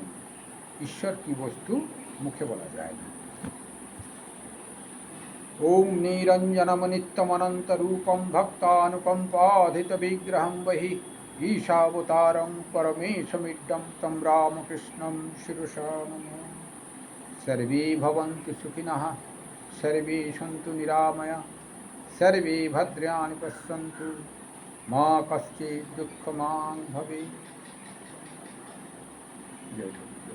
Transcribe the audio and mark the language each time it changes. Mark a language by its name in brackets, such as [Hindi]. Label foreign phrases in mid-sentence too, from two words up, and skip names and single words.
[Bangla] ঈশ্বর কি বস্তু মুখে বলা যায় না। [Sanskrit] ओम निरञ्जनमनित्यमनन्तरूपम भक्तानुकम्पाधितविग्रहं वहि ईशावतारं परमेशमिड्डम तम रामकृष्णं शिरसा नमः। सर्वे भवन्तु सुखिनः, सर्वे सन्तु निरामया, सर्वे भद्राणि पश्यन्तु मा कश्चित् दुःखमान् भवेत्। जय